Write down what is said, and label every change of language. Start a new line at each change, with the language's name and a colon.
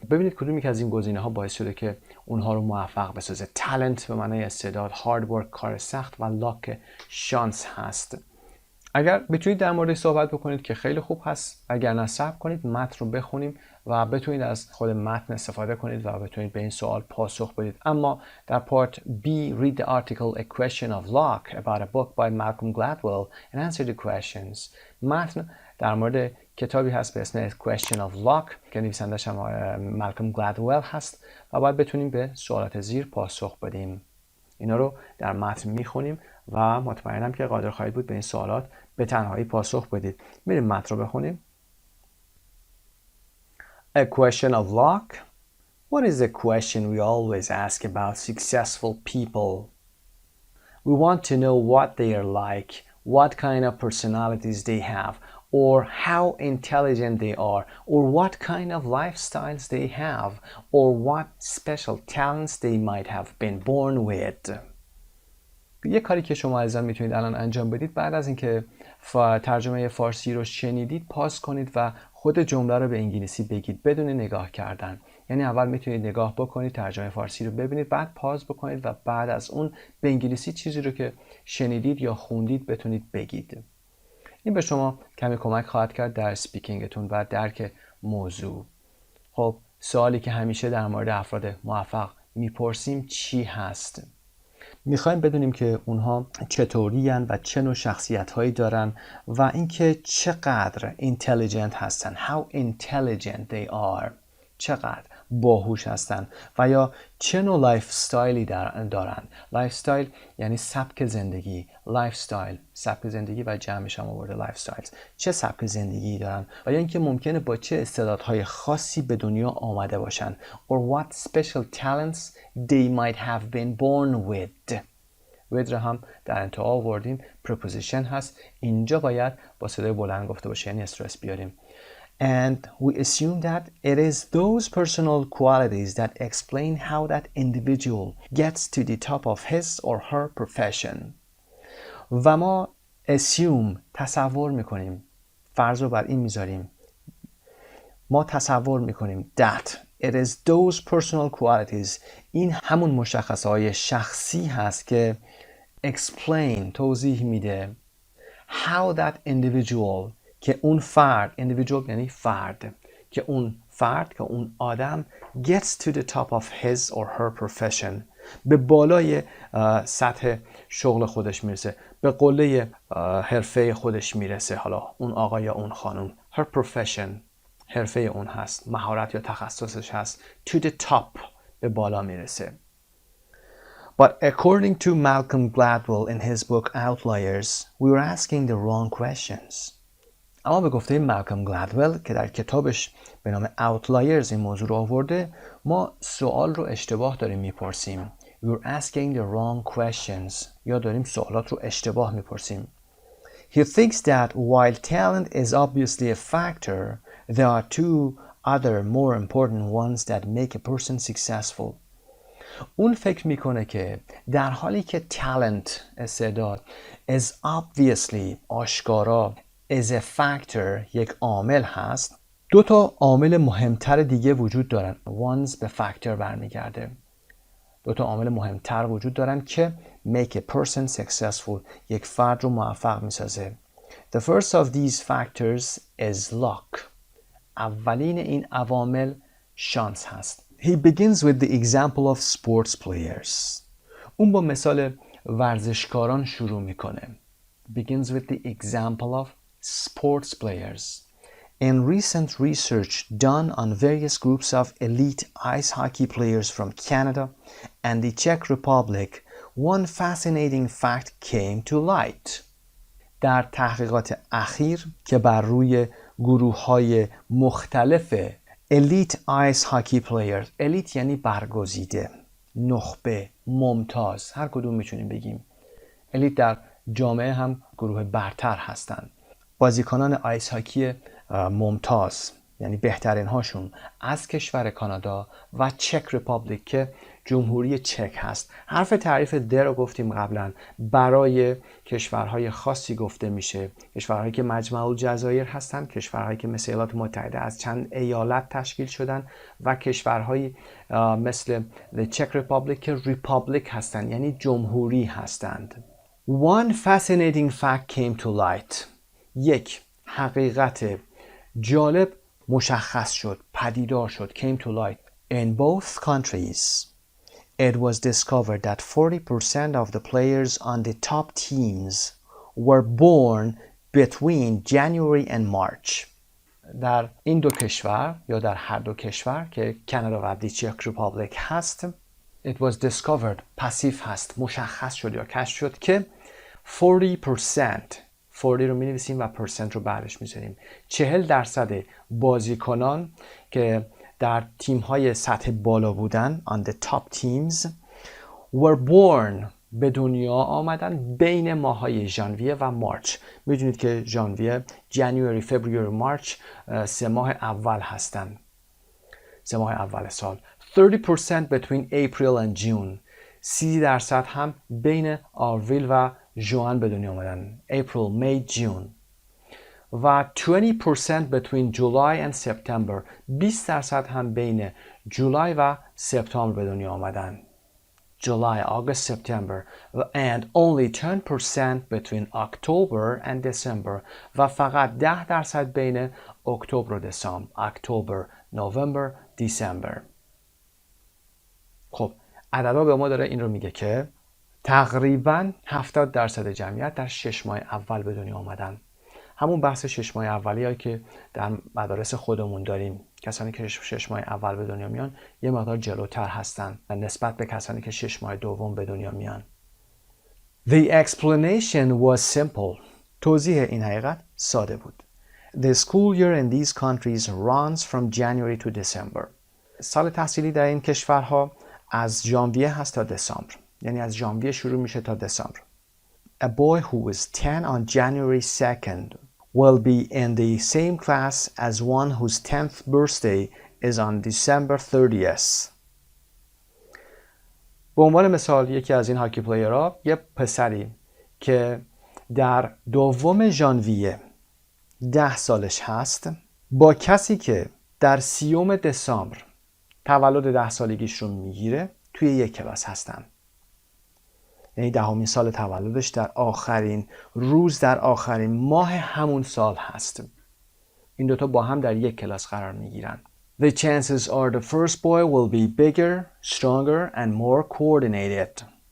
Persian: ببینید کدومی که از این گزینه‌ها باعث شده که اونها رو موفق بسازه. talent به معنای استعداد، hard work کار سخت و luck شانس هست. اگر بتونید در موردش صحبت بکنید که خیلی خوب هست، اگر نه صبر کنید متن رو بخونیم و بتونید از خود متن استفاده کنید و بتونید به این سوال پاسخ بدید. اما در پارت
English: B read the article A Question of Luck about a book by Malcolm Gladwell and answer the questions.
Persian: متن در مورد کتابی هست به اسم Question of Luck که نویسندش هم مالکوم گلدول هست و باید بتونیم به سوالات زیر پاسخ بدیم. اینا رو در متن میخونیم و مطمئنم که قادر خواهید بود به این سوالات به تنهایی پاسخ بدید. میریم متن رو بخونیم.
English: A question of luck. What is the question we always ask about successful people? We want to know what they are like, what kind of personalities they have, or how intelligent they are, or what kind of lifestyles they have, or what special talents they might have been born with.
Persian: یه کاری که شما عزیزان میتونید الان انجام بدید، بعد از اینکه ترجمه فارسی رو شنیدید پاس کنید و خود جمله رو به انگلیسی بگید بدون نگاه کردن. یعنی اول میتونید نگاه بکنید، ترجمه فارسی رو ببینید، بعد پاس بکنید و بعد از اون به انگلیسی چیزی رو که شنیدید یا خوندید بتونید بگید. این به شما کمی کمک خواهد کرد در اسپیکینگتون و درک موضوع. خب سوالی که همیشه در مورد افراد موفق میپرسیم چی هست؟ میخوایم بدونیم که اونها چطوری هستند و چه نوع شخصیت‌هایی دارن و اینکه چقدر intelligent هستن.
English: How intelligent they are.
Persian: چقدر باهوش هستن و یا چه نوع لایف استایلی دارن. لایف استایل یعنی سبک زندگی. لایف استایل سبک زندگی و جمعش هم آورده لایف استایلز. چه سبک زندگی دارن و یا اینکه ممکنه با چه استعدادهای خاصی به دنیا آمده باشن.
English: Or what special talents they might have been born with.
Persian: with را هم در انتها آوردیم. preposition هست. اینجا باید با صدای بلند گفته باشه، یعنی استرس بیاریم.
English: And we assume that it is those personal qualities that explain how that individual gets to the top of his or her profession.
Persian: و ما assume تصور میکنیم، فرض رو بر این میذاریم، ما تصور میکنیم
English: that it is those personal qualities،
Persian: این همون مشخصه‌های شخصی هست که explain توضیح میده
English: how that individual
Persian: که اون فرد، individual یعنی فرد، که اون فرد، که اون آدم
English: gets to the top of his or her profession،
Persian: به بالای سطح شغل خودش میرسه، به قله حرفه خودش میرسه. حالا اون آقا یا اون خانم،
English: her profession
Persian: حرفه اون هست، مهارت یا تخصصش هست.
English: to the top
Persian: به بالا میرسه.
English: But according to Malcolm Gladwell in his book Outliers, we were asking the wrong questions.
Persian: اما به گفته مالکوم گلدول که در کتابش به نام Outliers این موضوع رو آورده، ما سوال رو اشتباه داریم میپرسیم.
English: We're asking the wrong questions.
Persian: یا داریم سوالات رو اشتباه میپرسیم.
English: He thinks that while talent is obviously a factor, there are two other more important ones that make a person successful.
Persian: اون فکر میکنه که در حالی که talent استعداد
English: is obviously
Persian: آشکارا
English: is a factor
Persian: یک عامل هست، دو تا عامل مهمتر دیگه وجود دارن. ones به factor برمیگرده. دو تا عامل مهمتر وجود دارن که
English: make a person successful
Persian: یک فرد رو موفق میسازه.
English: The first of these factors is luck.
Persian: اولین این عوامل شانس هست.
English: He begins with the example of sports players.
Persian: اون با مثال ورزشکاران شروع میکنه.
English: Begins with the example of sports players. In recent research done on various groups of elite ice hockey players from Canada and the Czech Republic, one fascinating fact came to light.
Persian: در تحقیقات اخیر که بر روی گروه‌های مختلف
English: elite ice hockey players،
Persian: elite یعنی برگزیده، نخبه، ممتاز، هر کدوم میتونیم بگیم. elite در جامعه هم گروه برتر هستند. بازیکنان آیس هاکی ممتاز یعنی بهترین هاشون از کشور کانادا و چک ریپابلیک که جمهوری چک هست. حرف تعریف د رو گفتیم قبلا، برای کشورهای خاصی گفته میشه، کشورهایی که مجموعه الجزایر هستن، کشورهایی که مثل ایالات متحده از چند ایالت تشکیل شدن و کشورهایی مثل چک ریپابلیک که ریپابلیک هستن یعنی جمهوری هستند.
English: One fascinating fact came to light.
Persian: یک حقیقت جالب مشخص شد، پدیدار شد.
English: came to light. In both countries, it was discovered that 40% of the players on the top teams were born between January and March.
Persian: در این دو کشور یا در هر دو کشور که کانادا و چک ریپابلیک هست،
English: it was discovered
Persian: پسیو هست، مشخص شد یا کشف شد که 40% 40 رو می نویسیم و پرسنت رو بعدش می زنیم. 40% بازیکنان که در تیم های سطح بالا بودن
English: on the top teams were born
Persian: به دنیا آمدن بین ماهای ژانویه و مارچ. میدونید که ژانویه، جنوری، فوریه، مارچ 3 ماه اول هستن، 3 ماه اول سال.
English: 30% between April and June.
Persian: 30% هم بین آوریل و ژوئن به دنیا آمدن.
English: April, May, June. و 20% between July and September.
Persian: 20% هم بین جولای و سپتامبر به دنیا آمدن.
English: July, August, September. And only 10% between October and December.
Persian: و فقط 10% بین اکتبر و دسامبر.
English: October, November, December.
Persian: خب عددا به ما داره این رو میگه که تقریباً 70% جمعیت در 6 ماه اول به دنیا آمدن. همون بحث 6 ماه اولیه‌ای که در مدارس خودمون داریم. کسانی که 6 ماه اول به دنیا میان یه مقدار جلوتر هستن نسبت به کسانی که 6 ماه دوم به دنیا میان.
English: The explanation was simple.
Persian: توضیح این حقیقت ساده بود. The school year in these countries runs from January to December. سال تحصیلی در این کشورها از ژانویه هست تا دسامبر. یعنی از ژانویه شروع میشه تا دسامبر.
English: A boy who is 10 on January 2nd will be in the same class as one whose 10th birthday is on December 30th.
Persian: به عنوان مثال یکی از این هاکی پلیرها، یه پسری که در 2 ژانویه 10 سالش هست با کسی که در 30 دسامبر تولد 10 سالگیش رو میگیره توی یک کلاس هستن. یعنی 10مین سال تولدش در آخرین روز در آخرین ماه همون سال هست. این دوتا با هم در یک کلاس قرار میگیرن.
English: The chances are the first boy will be bigger, stronger and more coordinated.